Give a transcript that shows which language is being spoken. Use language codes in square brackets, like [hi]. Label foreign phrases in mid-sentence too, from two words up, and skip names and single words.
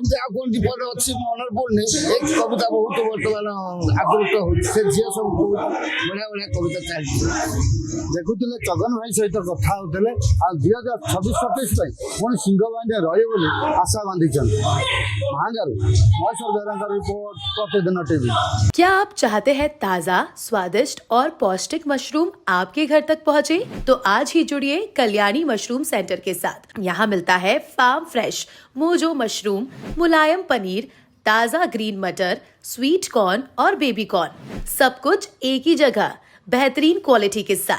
[or] ଏମିତି ଆଉ କଣ ବିପଦ ଅଛି ମନରେ ପଡୁନି। ଏ କବିତା ବହୁତ ବର୍ତ୍ତମାନ ଆଦୃତ ହଉଛି। ସେ ଝିଅ ସବୁ ବହୁତ ବଢିଆ ବଢିଆ କବିତା ଚାଲିଛି। ଦେଖୁଥିଲେ ଚଗନ ଭାଇ ସହିତ କଥା ହଉଥିଲେ। ଆଉ 2026-27 ପାଇଁ ପୁଣି ସିଂହବାହିନୀରେ ରହିବେ ବୋଲି ଆଶା ବାନ୍ଧିଛନ୍ତି। ମାହାଙ୍ଗାରୁ ମହେଶ୍ୱର ବେହେରାଙ୍କ ରିପୋର୍ଟ, ପ୍ରତିଦିନ ଟିଭି। [hi] क्या आप चाहते हैं ताज़ा, स्वादिष्ट और पौष्टिक मशरूम आपके घर तक पहुंचे? तो आज ही जुड़िए कल्याणी मशरूम सेंटर के साथ। यहाँ मिलता है [en] farm fresh [hi] मोजो मशरूम, मुलायम पनीर, ताज़ा ग्रीन मटर, [en] sweet corn [hi] और [en] baby corn, [hi] सब कुछ एक ही जगह बेहतरीन क्वालिटी के साथ।